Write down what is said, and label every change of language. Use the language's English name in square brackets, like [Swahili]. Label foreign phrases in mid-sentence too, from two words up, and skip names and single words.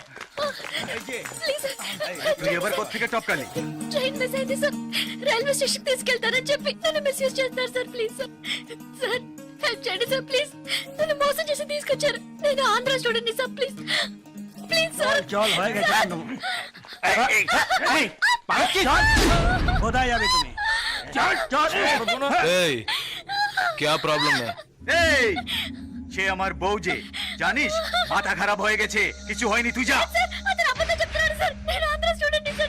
[Telugu] ప్లీజ్ [Bangla] তুই এবার কোত্থেকে টপকালি? [Telugu] ట్రైన్ మిస్ అయింది సార్. రైల్వే స్టేషన్ తీసుకెళ్తారని చెప్పి నన్ను మిస్యూజ్ చేస్తున్నారు సార్. ప్లీజ్ సార్. సార్ హెల్ప్ చేయండి సార్ ప్లీజ్. నన్ను మోసం చేసి తీసుకొచ్చారు. నేను ఆంధ్ర స్టూడెంట్ సార్ [English] please please [Telugu] సార్. [Hindi] चल होएगा चल तुम बताया भी तुम्हें चल चल क्या प्रॉब्लम है [Bangla] এই সে আমার বউ যে জানিস মাথা খারাপ হয়ে গেছে কিছু হয়নি তুই যা [Telugu] సార్ అతను అబద్ధం చెప్తున్నాడు సార్. నేను ఆంధ్ర స్టూడెంట్ సార్.